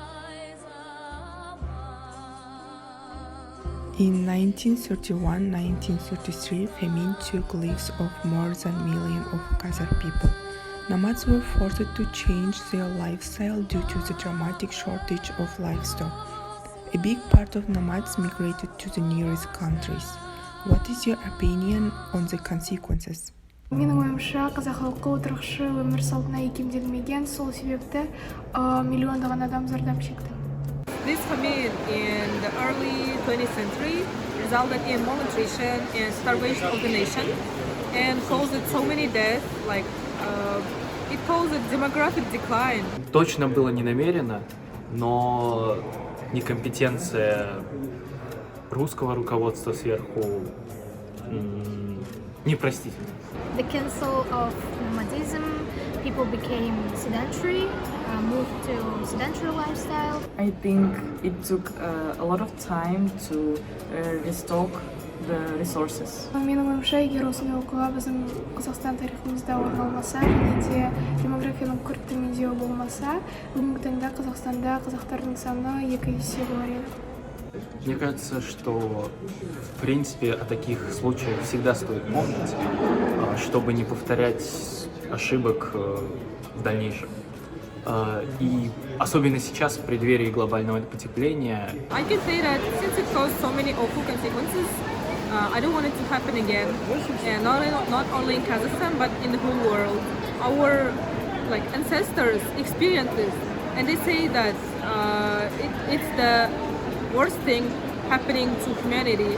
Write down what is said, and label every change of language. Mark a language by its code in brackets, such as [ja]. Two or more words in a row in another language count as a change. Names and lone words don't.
[en] In 1931-1933, famine took lives of more than a million of Kazakh people. Nomads were forced to change their lifestyle due to the dramatic shortage of livestock. A big part of nomads migrated to the nearest countries. What is your opinion on the consequences? [kk] Менің ойымша, қазақ халқы отырықшы өмір салтына икемделмеген, сол себепті миллиондаған адам зардап шекті. [en] This famine in the early 20th century resulted in malnutrition and starvation of the nation, and caused so many deaths, like it caused a demographic decline. [ru] Точно было не намеренно, но некомпетенция русского руководства сверху непростительна. [en] The cancel of nomadism, people became sedentary, moved to sedentary lifestyle. I think it took a lot of time to restock the resources. [kk] Менің ойымша, егер осындай оқиға біздің Қазақстан тарихымызда орын алмаса, және де демографияның күрт төмендеуі болмаса, бүгінгі таңда Қазақстанда қазақтардың саны 2 есе болар еді. [ru] Мне кажется, что в принципе о таких случаях всегда стоит помнить, чтобы не повторять ошибок в дальнейшем. И особенно сейчас, в преддверии глобального потепления. [en] I can say that since it caused so many awful consequences, I don't want it to happen again, and not only in Kazakhstan but in the whole world. Our ancestors experienced this, and they say that it's the worst thing happening to humanity.